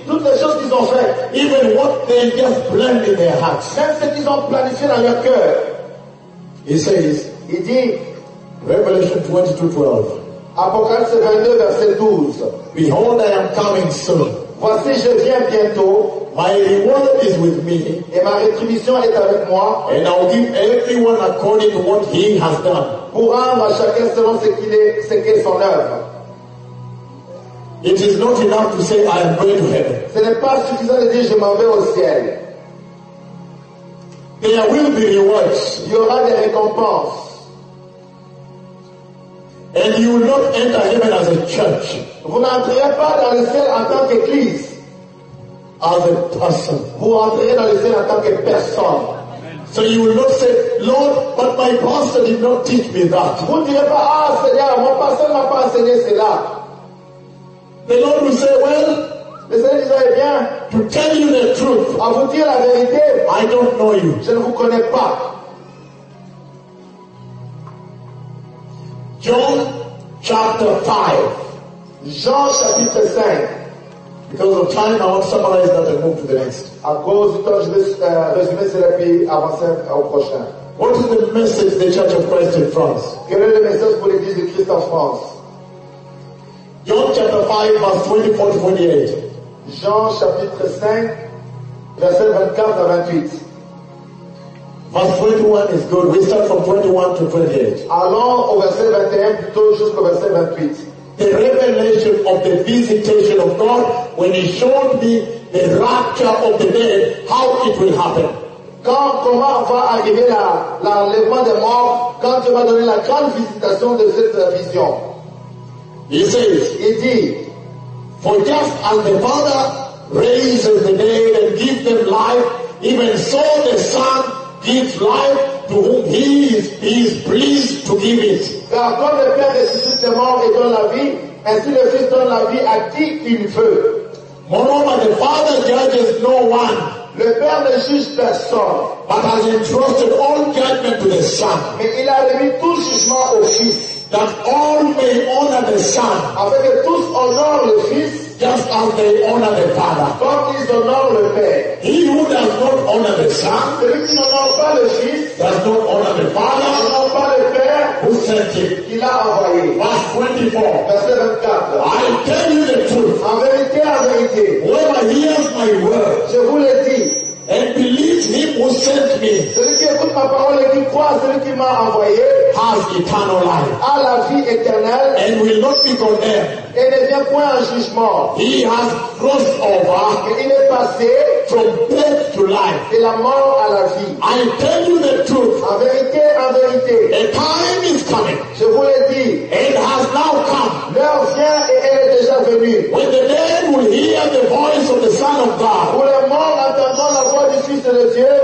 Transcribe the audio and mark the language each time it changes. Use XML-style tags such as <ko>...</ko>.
<fr>toutes les choses qu'ils ont fait,</fr> <en>even what they just planned in their hearts,</en> <fr>même ce qu'ils ont planifié dans leur cœur.</fr> <en>He says,</en> <fr>il dit,</fr> <en>Revelation 22:12,</en> <fr>Apocalypse 22 verset 12,</fr> <en>behold, I am coming soon.</en> <fr>Voici, je viens bientôt.</fr> <en>My reward is with me.</en> <fr>Et ma rétribution est avec moi.</fr> <en>And I'll give everyone according to what he has done.</en> <fr>Pour rendre à chacun selon ce qu'il est, ce qu'est son œuvre.</fr> <en>It is not enough to say I am going to heaven.</en> <fr>Ce n'est pas suffisant de dire je m'en vais au ciel.</fr> <en>There will be rewards.</en> <fr>Il y aura des récompenses.</fr> <en>And you will not enter heaven as a church.</en> <fr>Vous n'entrerez pas dans le ciel en tant qu'église.</fr> <en>As a person.</en> <fr>Vous entrerez dans le ciel en tant que personne.</fr> <en>So you will not say, Lord, but my pastor did not teach me that.</en> <fr>Vous ne direz pas, ah Seigneur, mon pasteur m'a pas enseigné cela.</fr> <en>The Lord will say, well,</en> <fr>bien,</fr> <en>to tell you the truth,</en> <fr>à vous dire la vérité,</fr> <en>I don't know you.</en> <fr>Je ne vous connais pas.</fr> <en>John chapter 5.</en> <fr>Jean chapitre 5.</fr> <en>Because of time, I want to summarize that and move to the next.</en> <fr>À cause du temps, je vais résumer cela puis avancer au prochain.</fr> <en>What is the message the Church of Christ in France?</en> <fr>Quel est le message pour l'Église de Christ en France?</fr> <en>John chapter 5, verse 24 to 28.</en> <fr>Jean chapitre 5, verset 24 à 28.</fr> <en>Verse 21 is good. We start from 21 to 28.</en> <fr>Allons au verset 21 plutôt jusqu'au verset 28.</fr> <en>The revelation of the visitation of God when he showed me the rapture of the dead, how it will happen.</en> <fr>Quand, comment va arriver l'enlèvement des morts, quand tu vas donner la grande visitation de cette vision.</fr> <en>He says,</en> <fr>il dit,</fr> <en>for just as the Father raises the dead and gives them life, even so the Son gives life to whom he is pleased to give it.</en> <fr>Car comme le Père ressuscite les morts et donne la vie, ainsi le Fils donne la vie à qui il veut.</fr> <en>Moreover, the Father judges no one.</en> <fr>Le Père ne juge personne.</fr> <en>But has entrusted all judgment to the Son.</en> <fr>Mais il a remis tout jugement au Fils.</fr> <en>That all may honor the Son.</en> <fr>Afin que tous honorent le Fils.</fr> <en>Just as they honor the Father. God is honor</en> <fr>le Père.</fr> <en>He who does not honor the Son.</en> <fr>Celui qui n'honore pas le Fils.</fr> <en>Does not honor the Father.</en> <fr>N'honore pas le Père.</fr> <en>Who sent him.</en> <fr>Qui l'a envoyé.</fr> <en>Verse 24.</en> <fr>Verset 24.</fr> <en>I tell you the truth.</en> <fr>En vérité, en vérité.</fr> <en>Whoever hears my word.</en> <fr>Je vous</fr> <en>who sent me</en> <fr>celui qui écoute ma parole et qui croit celui qui m'a envoyé</fr> <en>has eternal life</en> <fr>a la vie éternelle</fr> <en>and will not be condemned</en> <fr>et ne vient point en jugement.</fr> <en>He has crossed over</en> <fr>il est passé</fr> <en>from death to life</en> <fr>de la mort à la vie.</fr> <en>I tell you the truth</en> <fr>en vérité</fr> <en>a time is coming</en> <fr>je vous l'ai dit</fr> <en>it has now come</en> <fr>l'heure vient et elle est déjà venue</fr> <en>when the dead will hear the voice of the Son of God</en> <fr>où les morts entendront la voix du Fils de Dieu</fr>